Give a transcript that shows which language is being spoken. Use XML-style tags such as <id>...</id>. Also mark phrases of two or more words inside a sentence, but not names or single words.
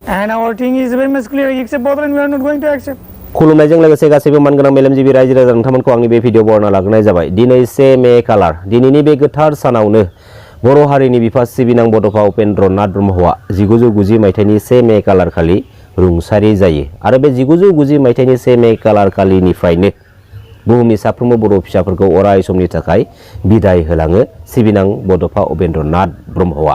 <en>And our thing is very much clear. Accept both, and we are not going to accept.</en> <brx>खुलुमनायजों लोगोसे गासैबो मानगोनां मेलेमजिबि रायजो राजा नोंथांमोनखौ आंनि बे भिडिअ बरना लाग्रोनाय जाबाय। दिनै 1 मे खालार दिनैनि बे गोथार सानावनो बर' हारिनि बिफा सिबिनां बड'फा उपेन्द्र नाथ ब्रह्मआ 1990 मायथाइनि 1 मे खालार खालि रुंसारि जायो आरो बे 1990 मायथाइनि 1 मे खालार खालिनिफ्रायनो बुहुमनि साफ्रोमबो बर' फिसाफोरखौ अराय समनि थाखाय बिदाय होलाङो सिबिनां बड'फा उपेन्द्र नाथ ब्रह्मआ।</brx>